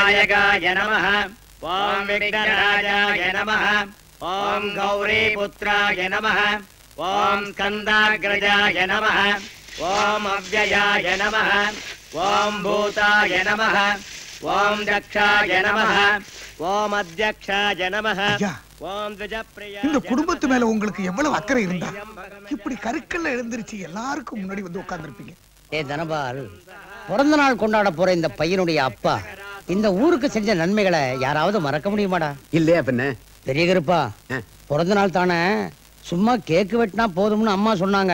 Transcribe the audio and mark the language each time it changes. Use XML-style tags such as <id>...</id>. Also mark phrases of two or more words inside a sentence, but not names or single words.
<sa>विनायकाय नमः ओम विघ्नराजाय नमः ओम गौरीपुत्राय नमः ओम स्कंदाग्रजाय नमः ओम अव्ययाय नमः ओम भूताय नमः ओम दक्षाय नमः ओम अध्यक्षाय नमः ओम द्विजप्रिया</sa> <ta>இந்த குடும்பத்து மேல உங்களுக்கு எவ்வளவு அக்கறை இருந்தா இப்படி கருக்கல்ல எழுந்திருச்சு எல்லாருக்கும் முன்னாடி வந்து உட்கார்ந்திருப்பீங்க. தனபால், பிறந்த நாள் கொண்டாட போற இந்த பையனுடைய அப்பா இந்த ஊருக்கு செஞ்ச நன்மைகளை யாராவது மறக்க முடியுமாடா? இல்லையா பின்ன? பெரிய கருப்பா, பிறந்த நாள் தானே, சும்மா கேக்கு வெட்டினா போதும்னு அம்மா சொன்னாங்க.</ta>